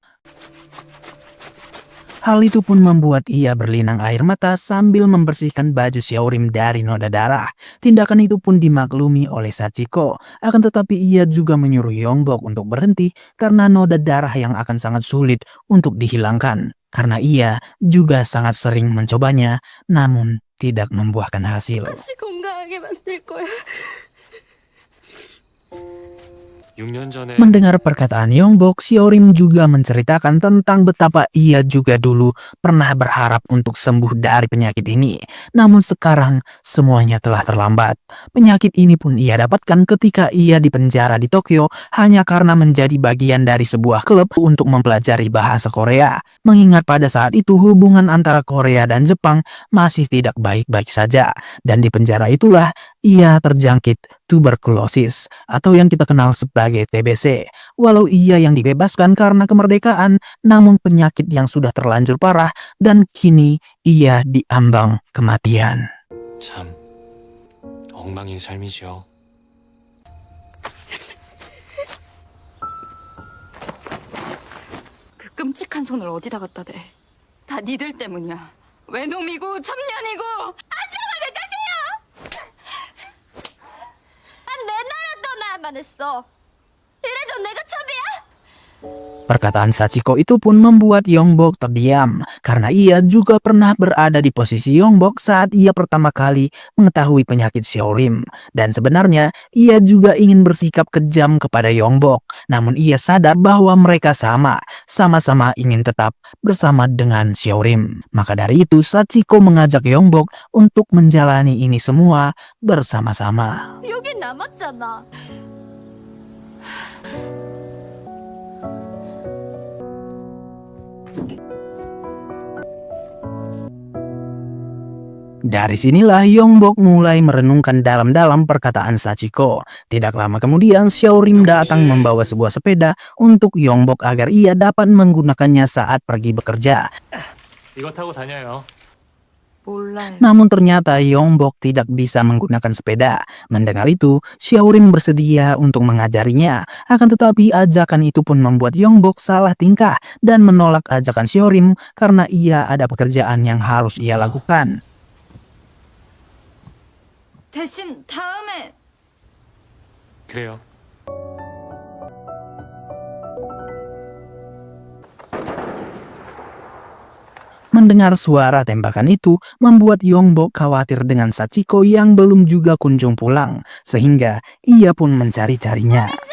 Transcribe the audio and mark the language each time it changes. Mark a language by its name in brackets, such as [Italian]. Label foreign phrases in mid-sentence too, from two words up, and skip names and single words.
[Indonesian] Hal itu pun membuat ia berlinang air mata sambil membersihkan baju Xiaorim dari noda darah. Tindakan itu pun dimaklumi oleh Sachiko, akan tetapi ia juga menyuruh Yongbok untuk berhenti karena noda darah yang akan sangat sulit untuk dihilangkan. karena ia juga sangat sering mencobanya namun tidak membuahkan hasil. [Korean] 같이 건강하게 만들 거야. 6년 전에 [Indonesian] Mendengar perkataan Yongbok, Xiaorim juga menceritakan tentang betapa ia juga dulu pernah berharap untuk sembuh dari penyakit ini. Namun sekarang semuanya telah terlambat. Penyakit ini pun ia dapatkan ketika ia dipenjara di Tokyo hanya karena menjadi bagian dari sebuah klub untuk mempelajari bahasa Korea. Mengingat pada saat itu hubungan antara Korea dan Jepang masih tidak baik-baik saja. Dan di penjara itulah ia terjangkit tuberkulosis atau yang kita kenal sebagai TBC. Walau ia yang dibebaskan karena kemerdekaan, namun penyakit yang sudah terlanjur parah dan kini ia diambang kematian. [Korean] 참 엉망인 삶이죠. 그 끔찍한 손을 어디다 갖다 대? 다 니들 때문이야. 외놈이고 첩년이고. 난 내 나라 떠나야만 했어. 이래도 내가 첩이야? [Indonesian] Perkataan Sachiko itu pun membuat Yongbok terdiam karena ia juga pernah berada di posisi Yongbok saat ia pertama kali mengetahui penyakit Xiaorim. Dan sebenarnya ia juga ingin bersikap kejam kepada Yongbok, namun ia sadar bahwa mereka sama-sama ingin tetap bersama dengan Xiaorim. Maka dari itu Sachiko mengajak Yongbok untuk menjalani ini semua bersama-sama. [Korean] 여기 남았잖아. [Indonesian] Dari sinilah Yongbok mulai merenungkan dalam-dalam perkataan Sachiko. Tidak lama kemudian Xiaorim datang membawa sebuah sepeda untuk Yongbok agar ia dapat menggunakannya saat pergi bekerja. [Korean] 이거 타고 다녀요. 몰라요. [Indonesian] Namun ternyata Yongbok tidak bisa menggunakan sepeda. Mendengar itu, Xiaorim bersedia untuk mengajarinya. Akan tetapi ajakan itu pun membuat Yongbok salah tingkah dan menolak ajakan Xiaorim karena ia ada pekerjaan yang harus ia lakukan. [Korean] 대신 다음에 그래요. [Indonesian] Mendengar suara tembakan itu membuat Yongbok khawatir dengan Sachiko yang belum juga kunjung pulang, sehingga ia pun mencari-carinya.